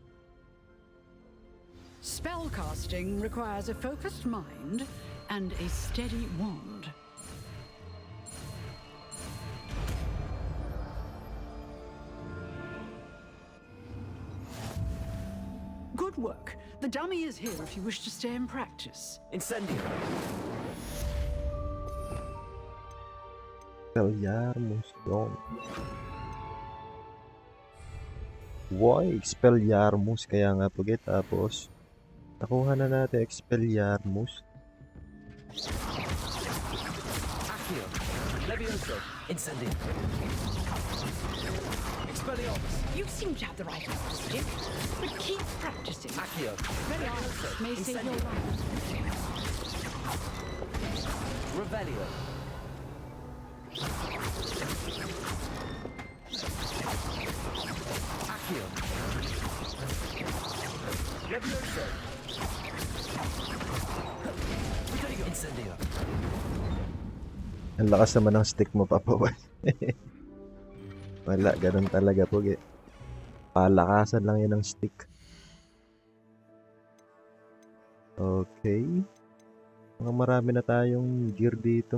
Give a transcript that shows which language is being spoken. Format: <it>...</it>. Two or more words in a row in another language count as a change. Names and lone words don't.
<en>Spellcasting requires a focused mind and a steady wand. Good work. The dummy is here if you wish to stay in practice. Incendio.</en> <tl>Expelliarmus yun.</tl> <en>Why? Expelliarmus.</en> <tl>Kaya nga po tapos nakuha na natin Expelliarmus.</tl> <en>Accio. Levioso. Incendio. Expelliarmus. You seem to have the right stick, but keep practicing. Accio. Expelliarmus may save your life. Revelio. Accio. Levioso. Incendio.</en> <tl>Ang lakas naman ng stick mo, Papa. Wala, ganun talaga po. Palakasan lang yan ng stick.</tl> <en>Okay.</en> <tl>Mga marami na tayong gear dito.</tl>